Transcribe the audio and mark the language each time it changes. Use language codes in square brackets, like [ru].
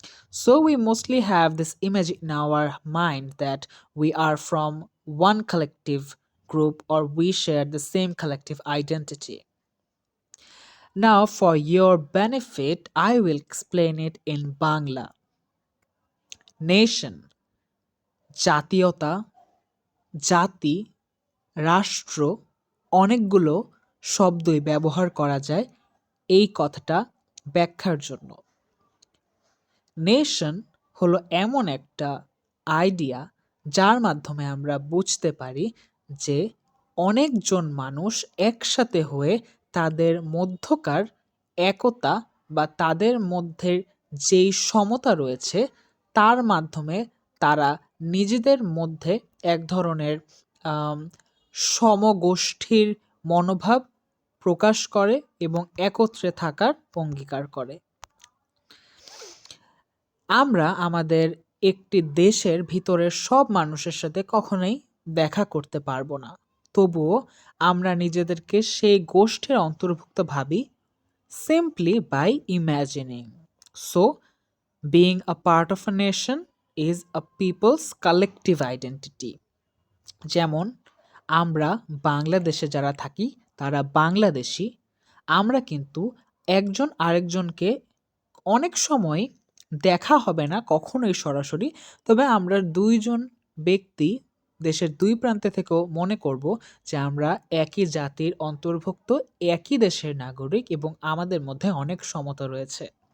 [en] So we mostly have this image in our mind that we are from one collective group or we share the same collective identity. Now, for your benefit, I will explain it in Bangla. [bn] Nation, জাতীয়তা, জাতি, রাষ্ট্র অনেকগুলো শব্দই ব্যবহার করা যায় এই কথাটা ব্যাখ্যার জন্য। নেশন হলো এমন একটা আইডিয়া যার মাধ্যমে আমরা বুঝতে পারি যে অনেকজন মানুষ একসাথে হয়ে তাদের মধ্যকার একতা বা তাদের মধ্যে যেই সমতা রয়েছে তার মাধ্যমে তারা নিজেদের মধ্যে এক ধরনের আম, সমগোষ্ঠীর মনোভাব প্রকাশ করে এবং একত্রে থাকার অঙ্গীকার করে। আমরা আমাদের একটি দেশের ভিতরের সব মানুষের সাথে কখনোই দেখা করতে পারবো না। তবুও আমরা নিজেদেরকে সেই গোষ্ঠীর অন্তর্ভুক্ত ভাবি [en] simply by imagining. So, being a part of a nation is a people's collective identity. [bn] যেমন আমরা বাংলাদেশে যারা থাকি তারা বাংলাদেশী। আমরা কিন্তু একজন আরেকজনকে অনেক সময় দেখা হবে না কখনোই সরাসরি, তবে আমরা দুইজন ব্যক্তি দেশের দুই প্রান্তে থেকেও মনে করব যে আমরা একই জাতির অন্তর্ভুক্ত, একই দেশের নাগরিক এবং আমাদের মধ্যে অনেক সমতা রয়েছে।